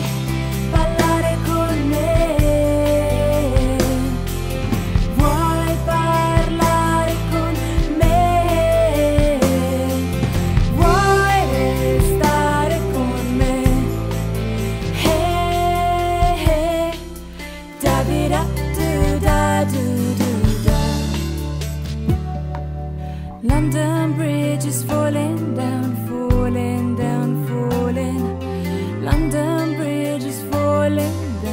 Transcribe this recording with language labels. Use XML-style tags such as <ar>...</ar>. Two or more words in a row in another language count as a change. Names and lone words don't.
<it>ballare con me, vuoi parlare con me, vuoi restare con me. Hey, hey, da bi da do da do do da.</it> <en>London Bridge is falling down, falling down, falling. London Bridge is falling</en>